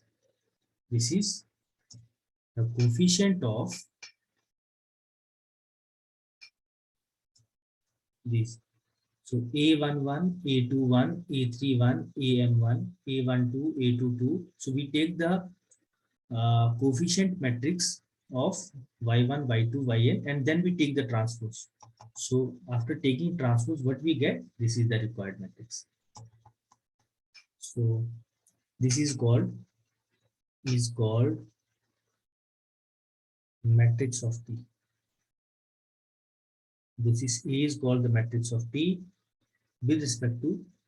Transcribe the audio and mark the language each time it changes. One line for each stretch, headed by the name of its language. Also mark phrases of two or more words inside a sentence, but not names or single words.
English: This is the coefficient of these. So A11, A21, A31, AM1, A12, A22. So we take the coefficient matrix of y1, y2, yn, and then we take the transpose. So after taking transpose, what we get? This is the required matrix. So this is called matrix of T. This is A is called the matrix of T with respect to